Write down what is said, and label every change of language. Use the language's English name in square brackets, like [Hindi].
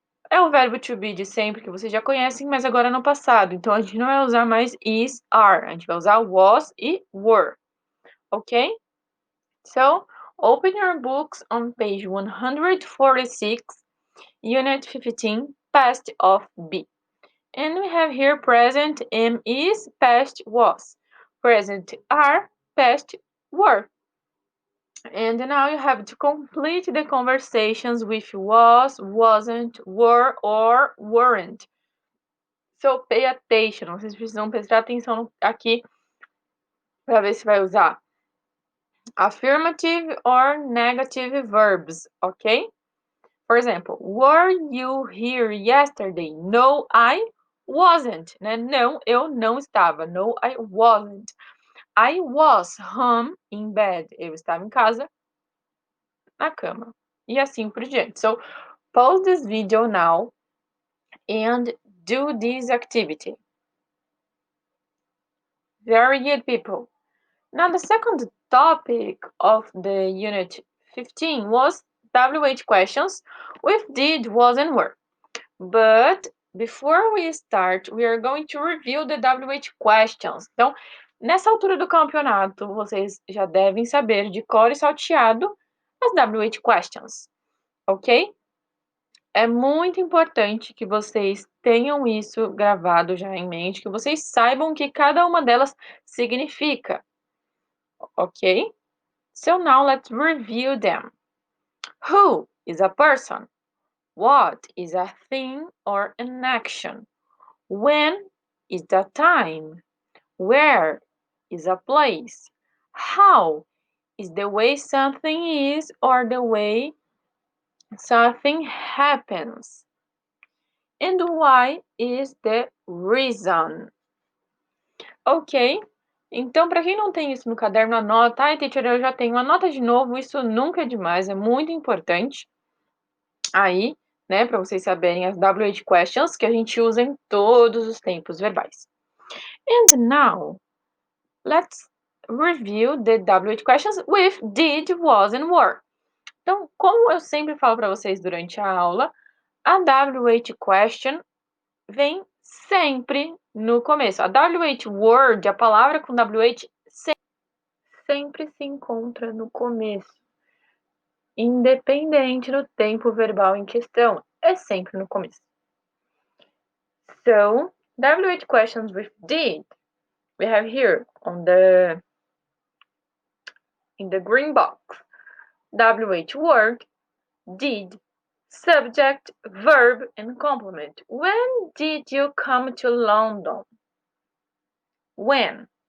[Portuguese] É o verbo to be de sempre que vocês já conhecem, mas agora no passado. Então a gente não vai usar mais is, are. A gente vai usar was e were. [English] Ok? So, open your books on page 146, unit 15, past of be. And we have here present am is, past was. Present are, past were. And now you have to complete the conversations with was, wasn't, were, or weren't. So pay attention. [Portuguese] Vocês precisam prestar atenção aqui para ver se vai usar [English] affirmative or negative verbs, [Portuguese] ok? [English] For example, were you here yesterday? No, I wasn't. [Portuguese] Né? Não, eu não estava. [English] No, I wasn't. I was home in bed. [Portuguese] Eu estava em casa, na cama. E assim por diante. [English] So, pause this video now and do this activity. Very good, people. Now, the second topic of the unit 15 was WH questions with did, was, and were. But before we start, we are going to review the WH questions. [Portuguese] Então, nessa altura do campeonato, vocês já devem saber de cor e salteado as WH questions, ok? É muito importante que vocês tenham isso gravado já em mente, que vocês saibam o que cada uma delas significa, ok? [English] So now let's review them. Who is a person? What is a thing or an action? When is the time? Where is a place? How is the way something is or the way something happens? And why is the reason? Ok? [Portuguese] Então, para quem não tem isso no caderno, anota. Ai, teacher, eu já tenho. Anota de novo, isso nunca é demais, é muito importante. Aí, né, para vocês saberem as WH questions que a gente usa em todos os tempos verbais. [English] And now, let's review the WH questions with did, was and were. [Portuguese] Então, como eu sempre falo para vocês durante a aula, a WH question vem sempre no começo. A WH word, a palavra com WH, sempre se encontra no começo. Independente do tempo verbal em questão, é sempre no começo. So, [English] WH questions with did. We have here on the in the green box. WH word, did, subject, verb, and complement. When did you come to London? When?